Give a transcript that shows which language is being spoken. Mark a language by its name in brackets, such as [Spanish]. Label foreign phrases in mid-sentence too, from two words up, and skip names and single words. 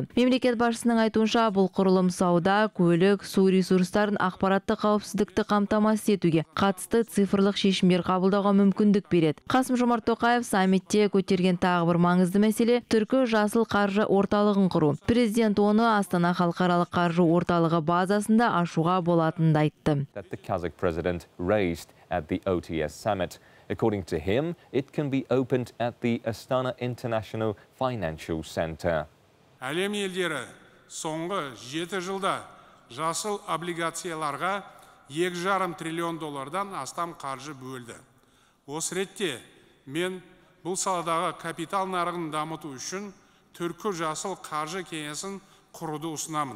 [Kazakh] Мемлекет басшысының айтуынша, бұл құрылым сауда, көлік, су ресурстарын ақпараттық қауіпсіздікті қамтамасыз етуге қатысты цифрлық шешімдер қабылдауға мүмкіндік береді. Қасым-Жомарт Тоқаев саммитте көтерген тағы бір маңызды мәселе Түркі жасыл қаржы орталығын құру. Президент оны Астана халықаралық қаржы орталығы базасында ашуға болатынын айтты. [English] That the Kazakh president raised at the OTS summit. According to him, it can be opened at the Astana International Financial Center. [Kazakh] Әлем елдері соңғы 7 жылда жасыл облигацияларға $2,5 триллион астам қаржы бөлді. Осы ретте мен бұл саладағы капитал нарығын дамыту үшін Түркі жасыл қаржы кеңесін құруды ұсынамын.